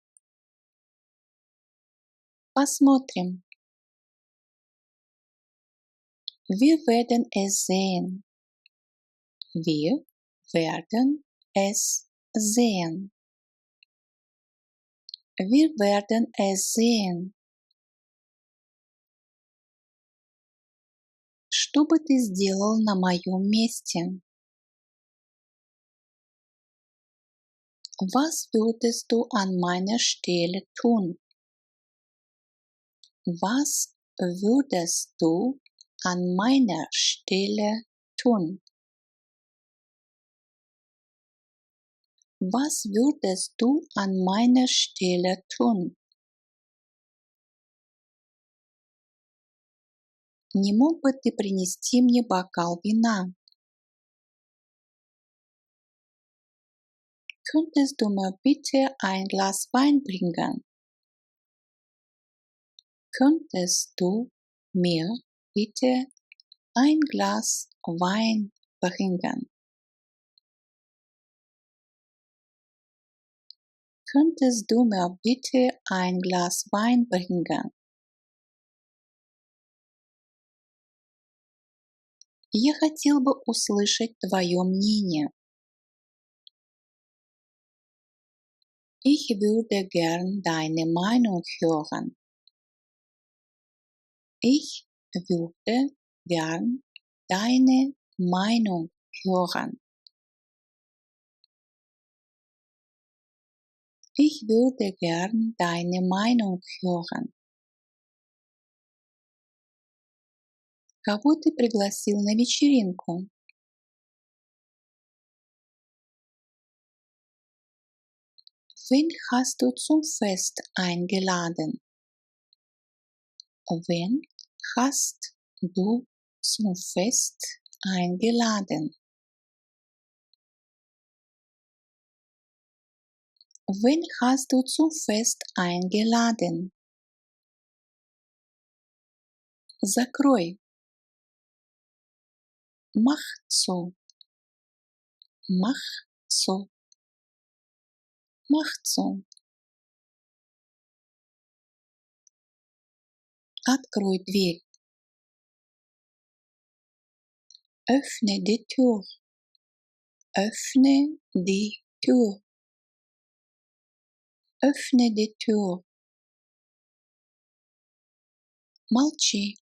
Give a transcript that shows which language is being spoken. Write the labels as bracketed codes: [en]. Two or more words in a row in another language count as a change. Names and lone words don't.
[ru] Посмотрим. [de] Wir werden es sehen. Wir werden es sehen. Wir werden es sehen. [ru] Что бы ты сделал на моем месте? [de] Was würdest du an meiner Stelle tun? Was würdest du an meiner Stelle tun? Was würdest du an meiner Stelle tun? [ru] Не мог бы ты принести мне бокал вина? [de] Könntest du mir bitte ein Glas Wein bringen? Könntest du mir bitte ein Glas Wein bringen? Könntest du mir bitte ein Glas Wein bringen? [ru] Я хотел бы услышать твое мнение. [de] Ich würde gern deine Meinung hören. Ich würde gern deine Meinung hören. Ich würde gern deine Meinung hören. [ru] Кого ты пригласил на вечеринку? [de] Wen hast du zum Fest eingeladen? Wen hast du zum Fest eingeladen? Wen hast du zum Fest eingeladen? [ru] Закрой. [de] Mach zu. Mach zu. Mach zu. [ru] Открой дверь. [de] Öffne die Tür. Öffne die Tür. Öffne die Tür. [ru] Молчи.